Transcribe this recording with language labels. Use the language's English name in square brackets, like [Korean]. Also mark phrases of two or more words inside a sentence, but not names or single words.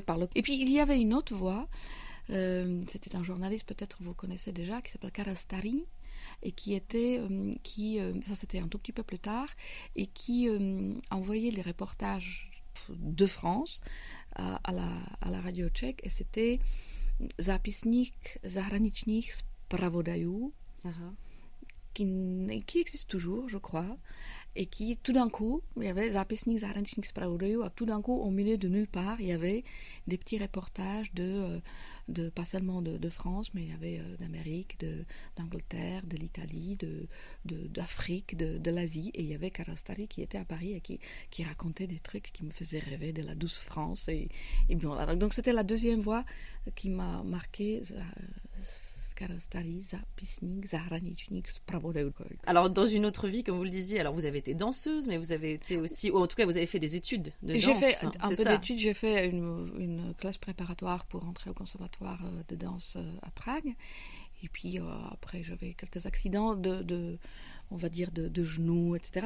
[French] Et puis, il y avait une autre voix, c'était un journaliste, peut-être vous le connaissez déjà, qui s'appelle Karastari, et ça c'était un tout petit peu plus tard, et qui envoyait les reportages de France à la radio tchèque, et c'était Zápisník zahraničních zpravodajů, qui existe toujours, je crois, et qui, tout d'un coup, il y avait Zápisník zahraničních zpravodajů, et tout d'un coup, au milieu de nulle part, il y avait des petits reportages pas seulement de France, mais il y avait d'Amérique, d'Angleterre, de l'Italie, d'Afrique, de l'Asie, et il y avait Karastari qui était à Paris et qui racontait des trucs qui me faisaient rêver de la douce France. Et voilà. Donc c'était la deuxième voix qui m'a marquée. Karastari, Zápisník zahraničních zpravodajů. Alors, dans une autre vie, comme vous le disiez, alors vous avez été danseuse, mais vous avez été aussi, ou en tout cas, vous avez fait des études de danse. J'ai fait un peu d'études, j'ai fait une classe préparatoire pour entrer au conservatoire de danse à Prague. Et puis, après, j'avais quelques accidents on va dire, de genoux, etc.